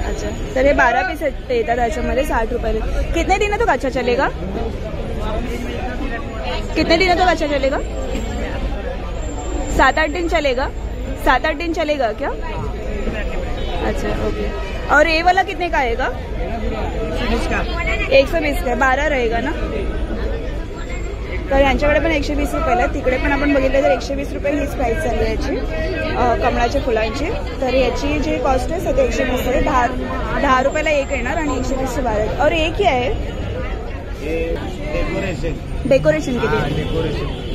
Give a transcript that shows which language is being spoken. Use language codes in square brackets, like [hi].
[mr] अच्छा तर हे 12 पीस येतात त्याच्यामध्ये 60 रुपये. [hi] कितने दिन तो अच्छा चलेगा? कितने दिन तो अच्छा चलेगा? 7-8 दिन चलेगा. 7-8 दिन चलेगा क्या? अच्छा ओके. और ये वाला कितने का आएगा? 120 का. 12 रहेगा ना? [mr] तर यांच्याकडे पण 120 रुपयाला. तिकडे पण आपण बघितलं तर 120 रुपये हीच प्राइस चालू आहे याची कमळाच्या फुलांची. तर याची जी कॉस्ट आहे सध्या 120 आहे. 10 रुपयाला एक येणार आणि 120 से 12. [hi] और एक ही आहे डेकोरेशन के लिए.